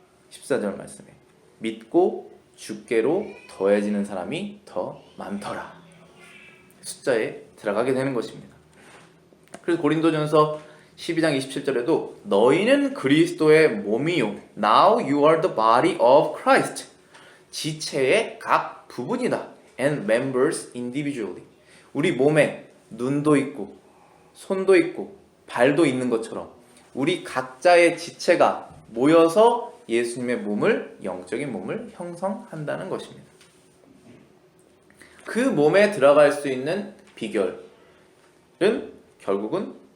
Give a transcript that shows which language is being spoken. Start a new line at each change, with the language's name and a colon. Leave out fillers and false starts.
Korean: 14절 말씀에 믿고 주께로 더해지는 사람이 더 많더라. 숫자에 들어가게 되는 것입니다. 그래서 고린도전서 12장 27절에도 너희는 그리스도의 몸이요
English: Now you are the body of Christ.
Korean: 지체의 각 부분이다.
English: And members individually.
Korean: 우리 몸에 눈도 있고 손도 있고 발도 있는 것처럼 우리 각자의 지체가 모여서 예수님의 몸을, 영적인 몸을 형성한다는 것입니다. 그 몸에 들어갈 수 있는 비결은 결국은